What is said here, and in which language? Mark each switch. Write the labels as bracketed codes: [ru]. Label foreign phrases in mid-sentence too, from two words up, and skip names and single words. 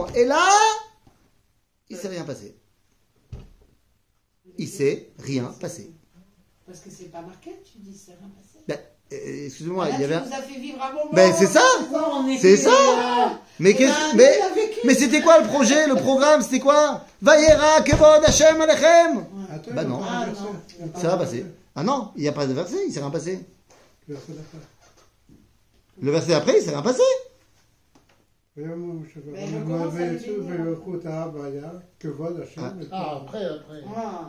[fr] Et là, il s'est rien passé. Il s'est rien passé. Parce que c'est pas marqué, tu dis, c'est rien passé. Ben, excusez-moi, Là, il y avait... tu nous as fait vivre un moment. Ben c'est ça. C'est ça. Mais qu'est-ce... Mais c'était quoi le projet, le programme, c'était quoi? [he] Vayera kevod Hashem alechem. [fr] Attends, Bah il y a non. pas Ah, de verset. non. Il y a pas Ça va de passer. verset. Ah non, il n'y a pas de verset, il s'est rien passé. Verset d'après. Le verset après, il s'est rien passé. Mais le comment ça lui dit, Ah, après. Ah,